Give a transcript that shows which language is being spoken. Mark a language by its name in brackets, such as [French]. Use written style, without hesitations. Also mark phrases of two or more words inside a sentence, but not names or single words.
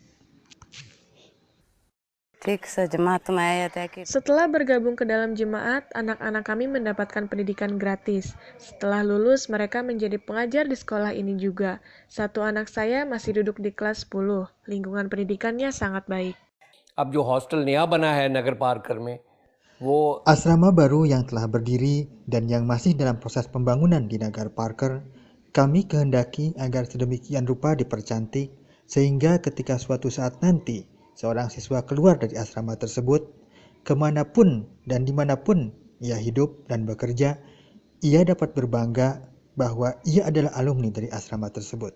[Indonesian] Setelah bergabung ke dalam jemaat, anak-anak kami mendapatkan pendidikan gratis. Setelah lulus, mereka menjadi pengajar di sekolah ini juga. Satu anak saya masih duduk di kelas 10. Lingkungan pendidikannya sangat baik. [Urdu] اب جو ہاسٹل نیا بنا ہے نگر پارکر میں، وہ [Indonesian] Asrama baru yang telah berdiri dan yang masih dalam proses pembangunan di Nagar Parker, kami kehendaki agar sedemikian rupa dipercantik sehingga ketika suatu saat nanti seorang siswa keluar dari asrama tersebut, kemanapun dan dimanapun ia hidup dan bekerja, ia dapat berbangga bahwa ia adalah alumni dari asrama tersebut.